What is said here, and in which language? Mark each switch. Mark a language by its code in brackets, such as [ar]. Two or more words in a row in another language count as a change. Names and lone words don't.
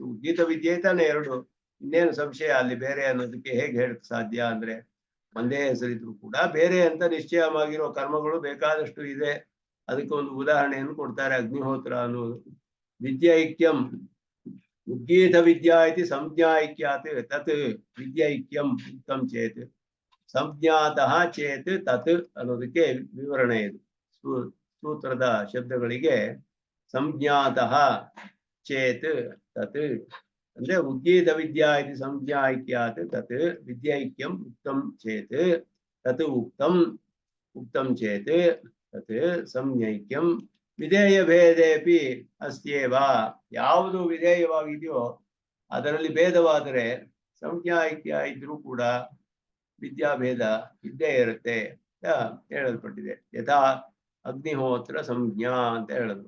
[kn] ಗೀತ ವಿದ್ಯೆ ತಾನೆ ಎರಡು, ಇನ್ನೇನು ಸಂಶಯ ಅಲ್ಲಿ ಬೇರೆ ಅನ್ನೋದಕ್ಕೆ ಹೇಗೆ ಹೇಳಕ್ ಸಾಧ್ಯ? ಅಂದ್ರೆ ಒಂದೇ ಹೆಸರಿದ್ರು ಕೂಡ ಬೇರೆ ಅಂತ ನಿಶ್ಚಯವಾಗಿರೋ ಕರ್ಮಗಳು ಬೇಕಾದಷ್ಟು ಇದೆ. ಅದಕ್ಕೆ ಒಂದು ಉದಾಹರಣೆಯನ್ನು ಕೊಡ್ತಾರೆ, ಅಗ್ನಿಹೋತ್ರ ಅನ್ನೋದು. [sa] ವಿದ್ಯೈಕ್ಯಂ ಉದ್ಗೀತ ವಿದ್ಯಾ ಇತಿ ಸಂಜ್ಞಾೈಕ್ಯಾತ್ ತತ್ ವಿದ್ಯೈಕ್ಯಂ ಉಕ್ತಂ ಚೇತ್ ಸಂಜ್ಞಾತಃ ಚೇತ್ ತತ್ [kn] ಅನ್ನೋದಕ್ಕೆ ವಿವರಣೆ ಇದು. ಸೂತ್ರದ ಶಬ್ದಗಳಿಗೆ [sa] ಸಂಜ್ಞಾತಃ ಚೇತ್ ತತ್ ಅಂದ್ರೆ ಉದ್ಗೀತ ವಿದ್ಯಾ ಇತಿ ಸಂಜ್ಞಾೈಕ್ಯಾತ್ ತತ್ ವಿದ್ಯೈಕ್ಯಂ ಉಕ್ತಂ ಚೇತ್ ತತ್ ಉಕ್ತಂ ಚೇತ್ ತತ್ ಸಂಜ್ಞೈಕ್ಯಂ ವಿಧೇಯ ಭೇದೇಪಿ ಅಸ್ತ್ಯೇವ. [kn] ಯಾವುದು ವಿಧೇಯವಾಗಿದೆಯೋ ಅದರಲ್ಲಿ ಭೇದವಾದರೆ ಸಂಜ್ಞಾೈಕ್ಯ ಇದ್ರೂ ಕೂಡ ವಿದ್ಯಾಭೇದ ಇದ್ದೇ ಇರುತ್ತೆ ಅಂತ ಹೇಳಲ್ಪಟ್ಟಿದೆ. [sa] ಯಥಾ ಅಗ್ನಿಹೋತ್ರ ಸಂಜ್ಞಾ [kn] ಅಂತ ಹೇಳಿದ್ರು.